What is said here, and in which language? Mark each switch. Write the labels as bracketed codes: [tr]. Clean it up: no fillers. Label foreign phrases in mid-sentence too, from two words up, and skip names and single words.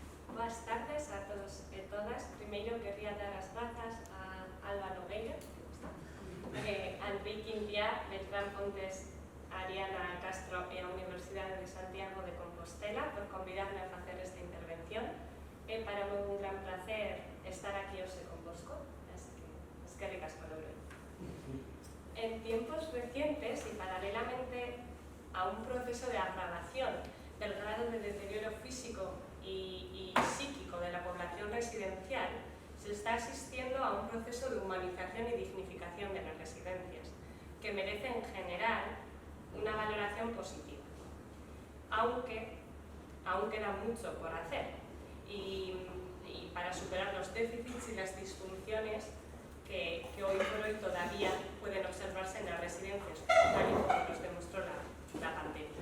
[gl] Boas tardes a todos e todas. Primeiro, querría dar as grazas a Alba Nogueira, a Enrique India, Beltrán Pontes, a Ariana Castro e a Universidade de Santiago de Compostela por convidarme a facer esta intervención. É para mí un gran placer estar aquí hoxe convosco, así que [eu] eskerrik asko [gl] Lourdes. [es] En tiempos recientes y paralelamente a un proceso de agravación del grado de deterioro físico y psíquico de la población residencial, se está asistiendo a un proceso de humanización y dignificación de las residencias, que merece en general una valoración positiva, aunque aún queda mucho por hacer y para superar los déficits y las disfunciones que hoy por hoy todavía pueden observarse en las residencias, tal y como nos demostró la pandemia.